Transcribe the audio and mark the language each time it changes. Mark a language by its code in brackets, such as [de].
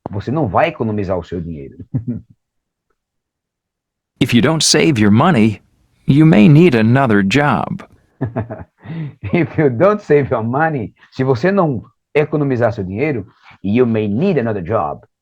[pt] Você não vai economizar o seu dinheiro. [en] If you don't save your money, you may need another job. If you don't save your money, [pt] se você não economizar seu dinheiro, [en] you may need another job.